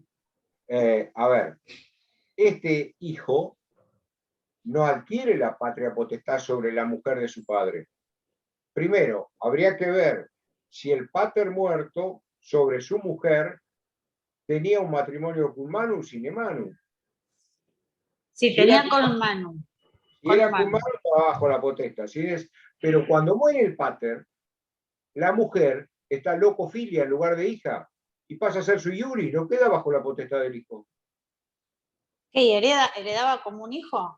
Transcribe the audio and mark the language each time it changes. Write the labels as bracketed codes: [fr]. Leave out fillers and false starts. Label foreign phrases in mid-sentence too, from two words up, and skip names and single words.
[es] A ver, este hijo no adquiere la patria potestad sobre la mujer de su padre. Primero, habría que ver si el pater muerto sobre su mujer tenía un matrimonio [la] cum manu [es] o [la] sine manu. [es] Sí, tenía con manu. Si era [la] cum manu, [es] estaba bajo la potestad. Pero cuando muere el pater, la mujer está locofilia en lugar de hija y pasa a ser su iuri, no queda bajo la potestad del hijo. ¿Qué? ¿Heredaba como un hijo?